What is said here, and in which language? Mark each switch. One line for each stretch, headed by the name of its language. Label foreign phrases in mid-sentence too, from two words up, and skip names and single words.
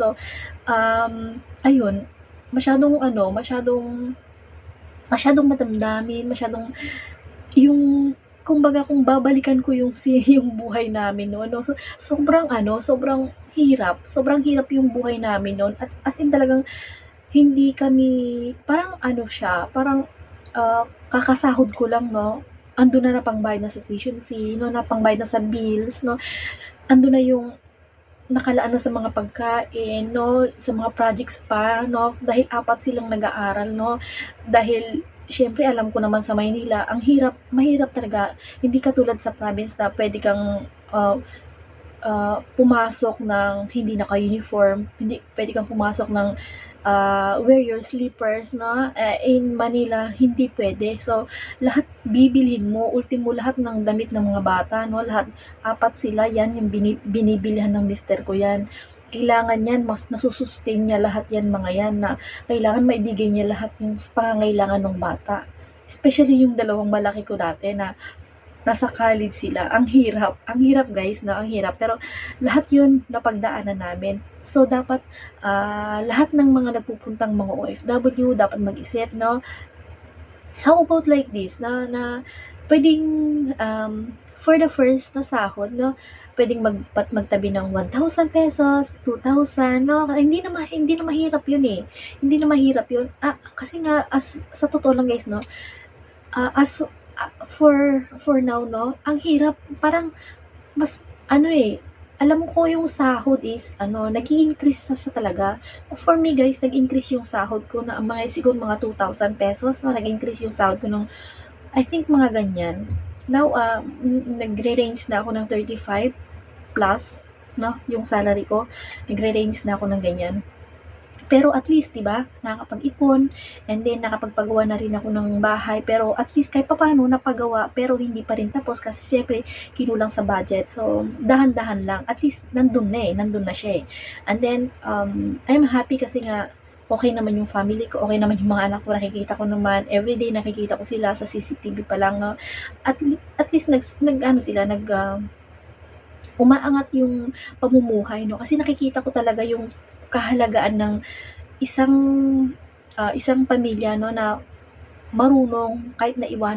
Filipino: So, ayun, masyadong ano, masyadong madamdamin, yung kumbaga kung babalikan ko yung buhay namin noon, 'no, so sobrang hirap yung buhay namin noon at as in talagang hindi kami parang ano siya, parang, kakasahod ko lang, 'no, andun na pangbayad na sa
English: tuition fee,
Filipino: 'no, na pangbayad na sa bills, 'no, andun na yung nakalaan na sa mga pagkain, 'no, sa mga projects pa, 'no, dahil 4 silang nag-aaral, 'no, dahil siyempre alam ko naman sa Maynila, ang mahirap talaga. Hindi katulad sa province na puwede kang, pumasok ng hindi naka-uniform, hindi puwede kang pumasok ng,
English: wear your slippers 'no, in Manila
Filipino: hindi puwede. So, lahat bibilhin mo, ultimo lahat ng damit ng mga bata 'no, lahat, 4 sila 'yan yung binibilhan ng mister ko 'yan. Kailangan 'yan mas nasusustain niya lahat 'yan mga 'yan na kailangan maibigay niya lahat yung pangangailangan ng bata. Especially yung dalawang malaki ko dati na nasa college sila, ang hirap guys 'no, ang hirap pero lahat 'yun napagdaanan namin. So dapat, lahat ng mga nagpupuntang mga OFW dapat mag-isip 'no,
English: how about like this
Filipino: na puwedeng,
English: for the first
Filipino: na sahod 'no, puwedeng magtabi ng ₱1,000, ₱2,000 'no, hindi na mahirap 'yun, eh, hindi na mahirap 'yun. Kasi nga sa totoo lang guys 'no,
English: as for now
Filipino: 'no, ang hirap parang mas ano, eh, alam ko yung sahod is ano, nag-i-increase na siya talaga.
English: For me
Filipino: guys, nag-increase yung sahod ko na siguro mga ₱2,000 'no, nag-increase yung sahod ko nung
English: I think
Filipino: mga ganyan. Now, nagre-range na ako ng 35 plus 'no, yung salary ko, nagre-range na ako ng ganyan. Pero
English: at least
Filipino: 'di ba, nakakapag-ipon and then nakapagpagawa na rin ako ng bahay pero
English: at least
Filipino: kahit papaano napagawa pero hindi pa rin tapos kasi siyempre kinulang sa budget. So, dahan-dahan lang
English: at least
Filipino: nandun na siya, eh. And then,
English: I'm happy
Filipino: kasi nga okey naman yung family ko, okey naman yung mga anak ko, nakikita ko naman everyday nakikita ko sila sa CCTV pa lang 'no.
English: At least
Filipino: nag-ano sila, umaangat yung pamumuhay 'no, kasi nakikita ko talaga yung kahalagaan ng isang, isang pamilya 'no na marunong kahit na